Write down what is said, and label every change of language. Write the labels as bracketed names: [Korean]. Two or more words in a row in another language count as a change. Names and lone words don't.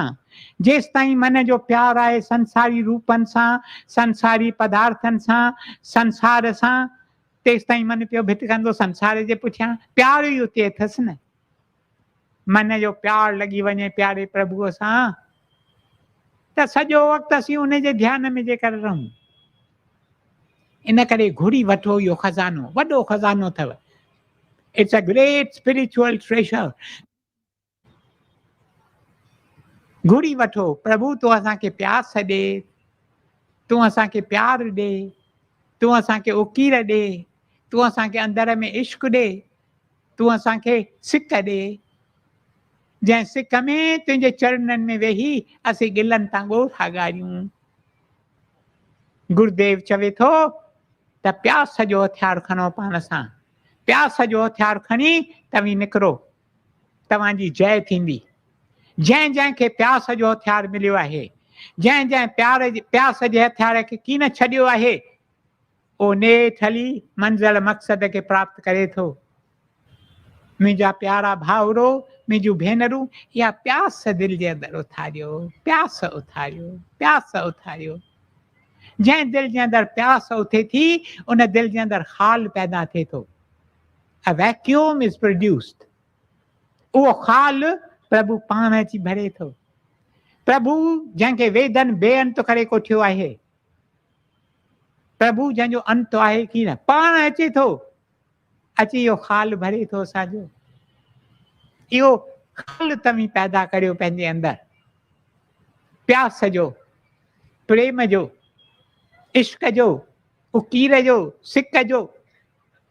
[Sindhi] जेसि ताईं मन जो प्यारु आहे संसारी रूपनि सां, संसारी पदार्थनि सां, संसार सां, तेसि ताईं मन पियो भिटकंदो संसार जे पुठियां। प्यारु ई उते अथसि न। मन जो प्यारु लॻी वञे प्यारे प्रभुअ सां त सॼो वक़्तु असीं उन जे ध्यान में जेकर रहूं। इन करे घुरी वठो, इहो खज़ानो, वॾो खज़ानो अथव। [English] It's a great spiritual treasure. [Sindhi] घुरी वठो, प्रभु तूं असांखे प्यास ॾे, तूं असांखे प्यारु ॾे, तूं असांखे उकीर ॾे, तूं असांखे अंदर में इश्क ॾे, तूं असांखे सिक ॾे, जंहिं सिक में तुंहिंजे चरणनि में वेही असीं गिलनि तां ॻोठा ॻारियूं। गुरुदेव चवे थो त प्यास जो हथियार खणो पाण सां, प्यास जो हथियार खणी तव्हीं निकिरो, तव्हांजी जय थींदी। जंहिं जंहिंखे प्यास जो हथियार मिलियो आहे, जंहिं जंहिं प्यास जे हथियार खे कीन छॾियो आहे, उहो नेठि हली मंज़िल मक़सद खे प्राप्त करे थो। मुंहिंजा प्यारा भाउरो, मुंहिंजूं भेनरूं, इहा प्यास दिलि जे अंदरि उथारियो, प्यास उथारियो, प्यास उथारियो। जंहिं दिलि जे अंदरि प्यास उथे थी, उन दिलि जे अंदरि ख़ाल पैदा थिए थो। [English] A vacuum is produced. [Sindhi] उहो ख़ाल प्रभु पाण अची भरे थो। प्रभु जंहिंखे वेदन बेअंत करे कोठियो आहे, प्रभु जंहिंजो अंत आहे की न, पाण अचे थो, अची इहो ख़ाल भरे थो असांजो। इहो ख़ाल तव्हीं पैदा करियो पंहिंजे अंदरि, प्यास जो, प्रेम जो, इश्क जो, उकीर जो, सिक जो।